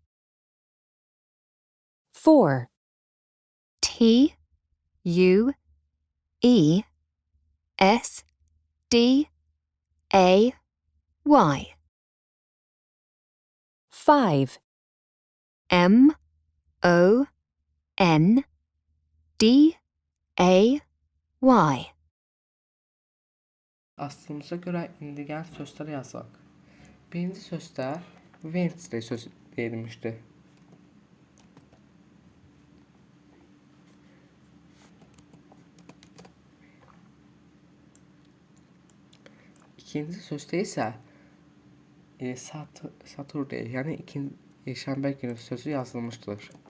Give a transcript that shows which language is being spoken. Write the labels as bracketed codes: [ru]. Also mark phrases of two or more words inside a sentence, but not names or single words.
[en] 4, T, U, E, S, D, A, Y. 5, M, O, N, D, A, Y. [az] Astığımıza görə indi gəlin sözlər yazaq. Birinci sözdə Wednesday söz deyilmişdi. İkinci sözdə isə Saturday, yəni şənbə günü sözü yazılmışdır.